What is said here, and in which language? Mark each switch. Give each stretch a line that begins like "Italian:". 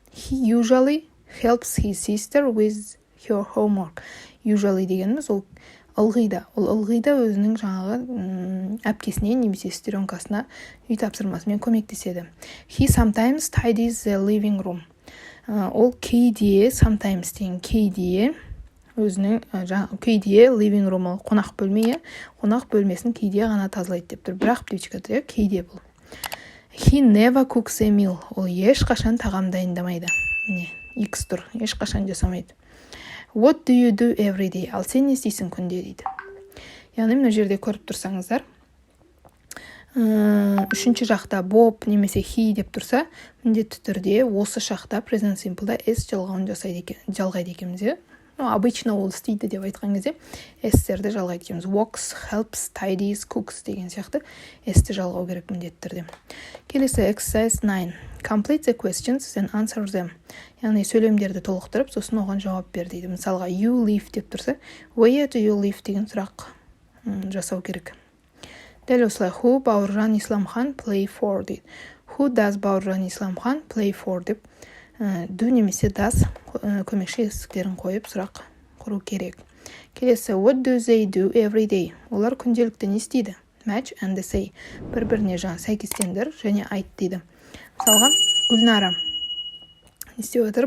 English: He usually helps his sister with her homework.
Kazakh: Usually дегеніміз ол ылғида. Ол ылғида өзінің жаңағы әпкесіне немесе сестренкасына үй тапсырмасымен көмектеседі.
English: He sometimes tidies the living room.
Kazakh: Ол кейде, sometimes деген кейде өзінің кейде living room, қонақ бөлмесін кейде ғана тазалайды деп тұр. Бірақ птичкада кейде бұл.
English: He never cooks a meal.
Kazakh: Ол ешқашан тағам дайындамайды. X тұр, ешқашан жасамайды.
English: What do you do every day?
Kazakh: Ал сен не істейсің күнде дейді. Яғни мына жерде көріп тұрсаңыздар, үшінші жақта Bob немесе he деп тұрса, міндетті түрде осы шақта present simple'да s жалғауын жалғайды екенбіз. Обычно ол істейді деп айтқан кезде s-терді жалғайды екенбіз. Walks, helps, tidies, cooks деген сияқты s-ті жалғау керек міндетті түрде. Келесі exercise 9.
English: Complete the questions and answer them.
Kazakh: Яғни сөйлемдерді толықтырып, сосын оған жауап бер дейді. Мысалға, you live деп тұрса,
English: where do you live
Kazakh: деген сұрақ жасау керек. Дәл осылай, who Бауыржан Исламхан play for дейді.
English: Who does Бауыржан Исламхан play for
Kazakh: деп do немесе does көмекші есіктерін қойып сұрақ құру керек.
English: Келесі, what do they do every day?
Kazakh: Олар күнделікті не істейді?
English: Match and say.
Kazakh: Бір-біріне сәйкестендір және айт дейді. Мысалға, Гүлнара не істеп отыр?